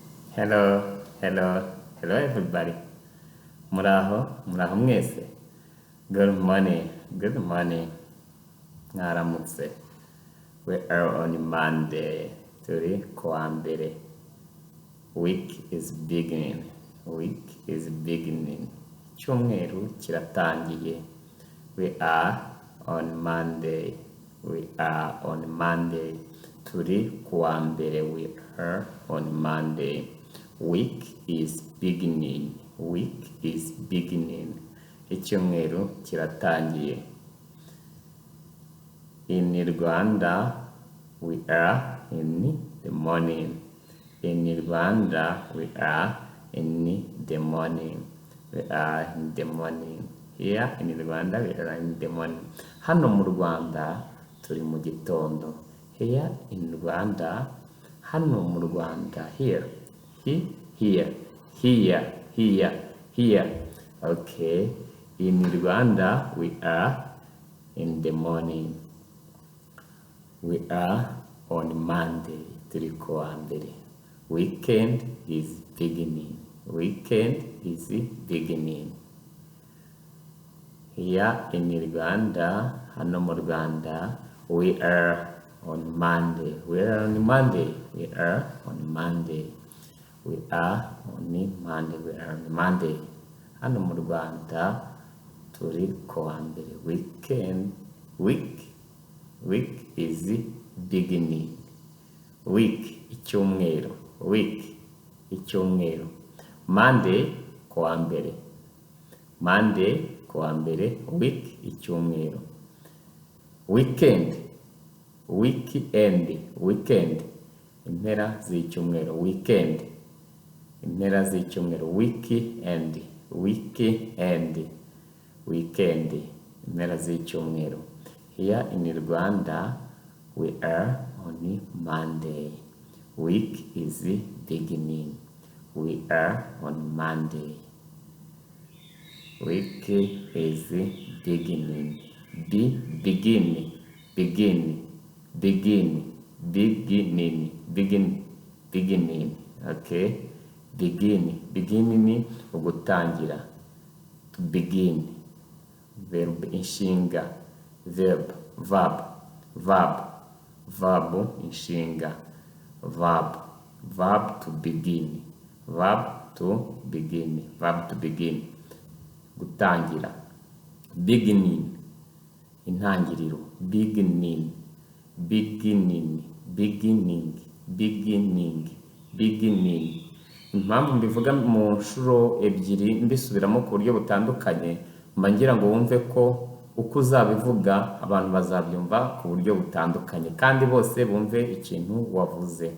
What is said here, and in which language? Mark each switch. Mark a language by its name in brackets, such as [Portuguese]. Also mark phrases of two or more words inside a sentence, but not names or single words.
[English] Hello, hello, hello everybody. [Kinyarwanda] Muraho mwese. [English] Good morning, good morning. Mwaramutse. We are on Monday. [Kinyarwanda] Turi kuwa mbere. [English] Week is beginning. Week is beginning. [Kinyarwanda] Icyumweru kiratangiye. [English] We are on Monday. We are on Monday. [Kinyarwanda] Turi kuwa mbere. [English] We are on Monday. Week is beginning. Week is beginning. [Kinyarwanda] Icyumweru kiratangiye. [English] In Rwanda, we are in the morning. In Rwanda, we are in the morning. We are in the morning. Here in Rwanda, we are in the morning. [Kinyarwanda] Hano mu Rwanda, turi mu gitondo. [English] Here in Rwanda, [Kinyarwanda] hano mu Rwanda. [English] Here. Here. Okay. In Rwanda, we are in the morning. We are on Monday. [Kinyarwanda] Turi kuwa mbere. [English] Weekend is beginning. Weekend is beginning. Here in Rwanda, [Kinyarwanda] hano mu Rwanda, [English] we are on Monday. We are on Monday. We are on Monday. We are on Monday. We are on Monday. [Kinyarwanda] Hano mu Rwanda, turi kuwa mbere. [English] Week is beginning. Week, [Kinyarwanda] icyumweru. Week, icyumweru. Monday, kuwa mbere. Monday, kuwa mbere. [English] Week, icyumweru. Weekend, weekend. [Kinyarwanda] Impera z'icyumweru. Weekend. Impera z'icyumweru. Weekend. Impera z'icyumweru. [English] Here in Rwanda, we are on Monday. Week is beginning. We are on Monday. Week is beginning. Beginning. Okay. Beginning, ugutangira. To begin. Verb inshinga. Verb inshinga. Verb to begin. [Kinyarwanda] Gutangira. [English] Beginning, intangiriro. Beginning. [Kinyarwanda] Impamvu mbivuga mu nshuro ebyiri mbisubiramo ku buryo butandukanye, mba ngira ngo wumve ko uko uzabivuga abantu bazabyumva ku buryo butandukanye kandi bose bumve ikintu wavuze.